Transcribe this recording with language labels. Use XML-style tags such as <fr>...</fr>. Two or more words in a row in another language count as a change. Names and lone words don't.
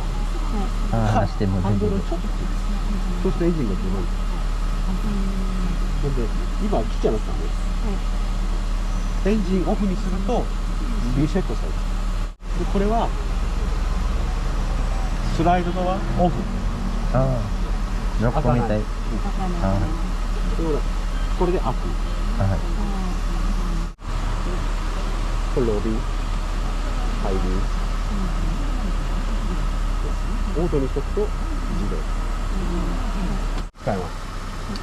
<ja>ah,してもハンドルを全部。ちょっとそうするとエンジンが止まる。なんで今切っちゃいましたね。エンジンオフにするとリセットされる。でこれはスライドドアオフ。</ja> <tl>Ah, lock ko may tayo.</tl> <ja>でこれでアップ。 Ah, はい。これロビー、ハイビー、オートにしとくと自動使えます。</ja>